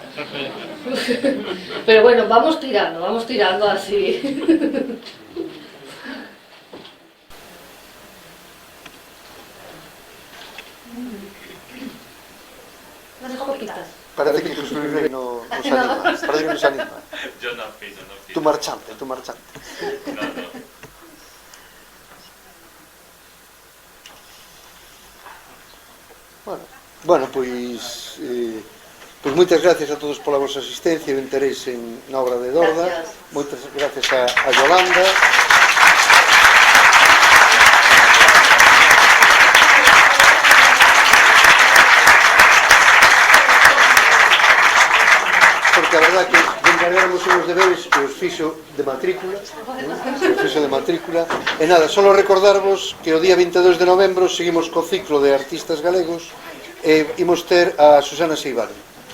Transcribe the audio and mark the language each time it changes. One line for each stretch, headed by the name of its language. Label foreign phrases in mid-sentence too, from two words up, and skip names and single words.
Spanish: Pero bueno, vamos tirando así. Unas copitas. Parece que Jesús Rey no nos anima, parece que nos anima. Yo no pido. Tu marchante. No.
Galician: Bueno, pois moitas gracias a todos pola vosa asistencia e o interés na obra de Dorda. Gracias. Moitas gracias a Yolanda. Porque a verdad que encargáramos os deberes que os fixo de matrícula, e nada, só recordarvos que o día 22 de novembro seguimos co ciclo de artistas galegos e imos ter a Susana Seivane.